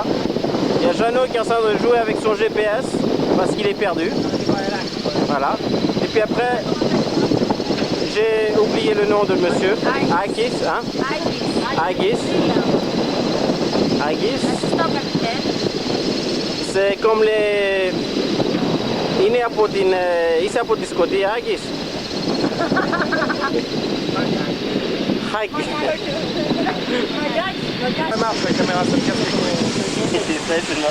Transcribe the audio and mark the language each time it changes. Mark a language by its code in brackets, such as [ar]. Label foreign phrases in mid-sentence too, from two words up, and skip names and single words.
[fr] Il y a Jeannot qui est en train de jouer avec son GPS parce qu'il est perdu. Voilà. Et puis après, j'ai oublié le nom de monsieur. Agis, hein? Agis. Agis. Assistant capitaine. C'est comme les... [el] Είναι από την... Είσαι από τη Σκωτία, Άγγις. Άγγις. [fr] Ça marche la caméra, ça me casse les couilles.